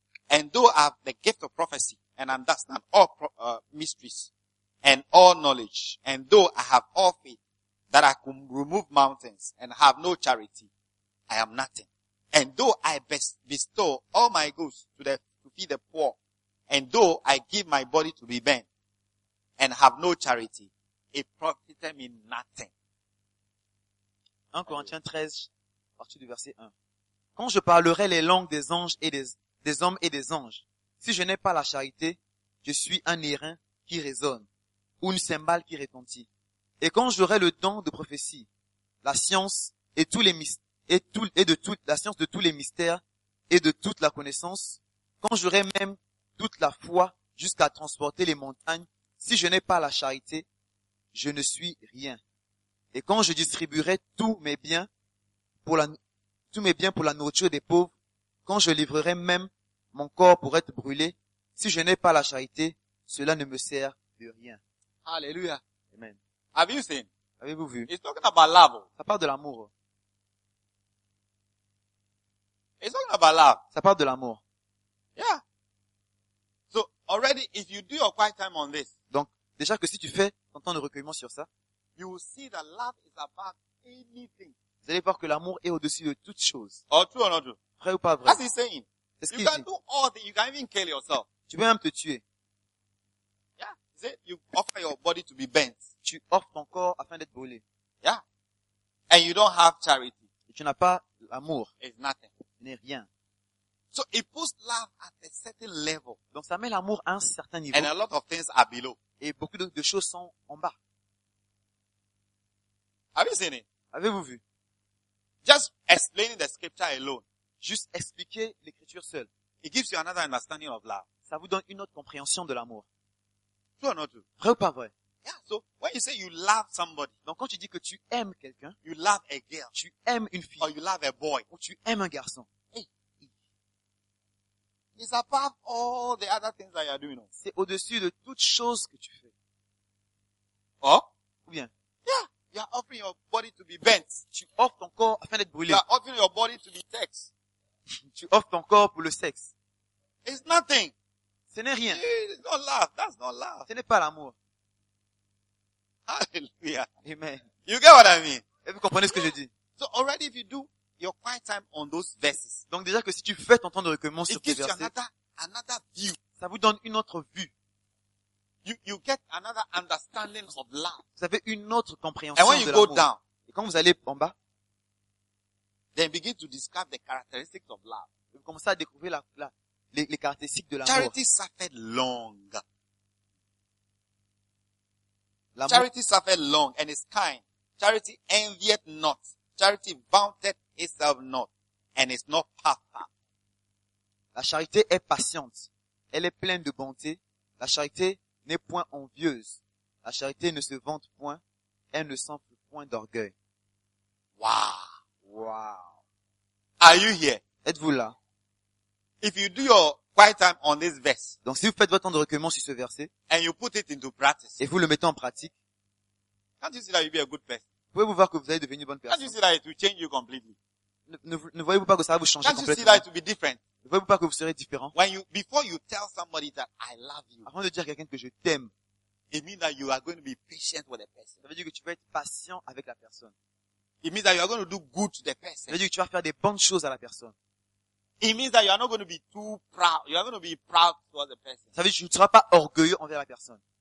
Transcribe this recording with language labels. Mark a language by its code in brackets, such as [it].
[en] And though I have the gift of prophecy and understand all mysteries and all knowledge, and though I have all faith that I can remove mountains and have no charity, I am nothing. And though I bestow all my goods to feed the poor, and though I give my body to be burned and have no charity, it profited me nothing. [fr] 1 Corinthiens 13, partie du verset 1. Quand je parlerai les langues des anges et des hommes et des anges, si je n'ai pas la charité, je suis un airain qui résonne ou une cymbale qui retentit. Et quand j'aurai le don de prophétie, la science et tous les mystères et de toute la connaissance, quand j'aurai même toute la foi jusqu'à transporter les montagnes, si je n'ai pas la charité, je ne suis rien. Et quand je distribuerai tous mes biens pour la nourriture des pauvres, quand je livrerai même mon corps pour être brûlé, si je n'ai pas la charité, cela ne me sert de rien. Alléluia. Amen. [en] Have you seen? [fr] Avez-vous vu? [en] It's talking about love. [fr] Ça parle de l'amour. [en] It's talking about love. [fr] Ça parle de l'amour. [en] Yeah. So already, if you do your quiet time on this, [fr] donc déjà que si tu fais ton temps de recueillement sur ça, [en] you will see that love is above anything. [fr] Vous allez voir que l'amour est au-dessus de toute chose. [en] Or true or not true? [fr] Vrai ou pas vrai? [en] As he's saying, [fr] c'est ce [en] you [fr] qu'il [en] can [fr] dit. [en] Do all things. You can even kill yourself. [fr] Tu peux même te tuer. [en] You offer your body to be bent. [fr] Tu offres ton corps afin d'être brûlé. [en] Yeah. And you don't have charity. [fr] Et tu n'as pas l'amour. [en] It's nothing. [fr] Tu n'es rien. [en] So it puts love at a certain level. [fr] Donc ça met l'amour à un certain niveau. [en] And a lot of things are below. [fr] Et beaucoup de choses sont en bas. [en] Have you seen it? [fr] Avez-vous vu? [en] Just explaining the scripture alone. [fr] Juste expliquer l'écriture seule. [en] It gives you another understanding of love. [fr] Ça vous donne une autre compréhension de l'amour. [en] True or not true? [fr] Vrai ou pas vrai? [en] Yeah, so when you say you love somebody, [fr] donc quand tu dis que tu aimes quelqu'un, [en] you love a girl, [fr] tu aimes une fille, [en] or you love a boy, [fr] ou tu aimes un garçon, [en] hey, it's above all the other things that you are doing. [fr] C'est au-dessus de toutes choses que tu fais. up. Ou bien? [en] Yeah, you are offering your body to be burnt. [fr] Tu offres ton corps afin d'être brûlé. [en] You are offering your body to be sex. [fr] Tu offres ton corps pour le sexe. [en] It's nothing. [fr] Ce n'est rien. [en] It's not love. That's not love. [fr] Ce n'est pas l'amour. [en] Hallelujah. [fr] Amen. [en] You get what I mean? [fr] Et vous comprenez ce que je dis? [en] So already if you do your quiet time on those verses. [fr] Donc déjà que si tu fais ton temps de recueillement sur ces versets, [en] another view. [fr] Ça vous donne une autre vue. [en] You get another understanding of love. [fr] Vous avez une autre compréhension de l'amour. [en] And when you go down, [fr] et quand vous allez en bas, [en] then begin to discover the characteristics of love. [fr] Vous commencez à découvrir les caractéristiques de l'amour. [en] Charity suffered long. [fr] L'amour. [en] Charity suffered long and is kind. Charity envieth not. Charity vaunteth itself not and is not puffed up. [fr] La charité est patiente. Elle est pleine de bonté. La charité n'est point envieuse. La charité ne se vante point. Elle ne s'enfle point d'orgueil. Wow. Wow. [en] Are you here? [fr] Êtes-vous là? [en] If you do your quiet time on this verse. [fr] Donc si vous faites votre temps de recueillement sur ce verset. [en] And you put it into practice. [fr] Et vous le mettez en pratique. [en] Can't you see that you'll be a good person? [fr] Pouvez-vous voir que vous allez devenir une bonne personne? [en] Can't you see that it will change you completely? [fr] Ne voyez-vous pas que ça va vous changer [en] Can't [fr] complètement? [en] You see that it will be different? [fr] Ne voyez-vous pas que vous serez différent? [en] When you, before you tell somebody that I love you. [fr] Avant de dire à quelqu'un que je t'aime. [en] It means that you are going to be patient with the person. [fr] Ça veut dire que tu vas être patient avec la personne. [en] It means that you are going to do good to the person. [fr] Ça veut dire que tu vas faire des bonnes choses à la personne. [en] It means that you are not going to be too proud. You are going to be proud towards the person. [fr] Ça veut dire que tu ne seras pas orgueilleux envers la personne.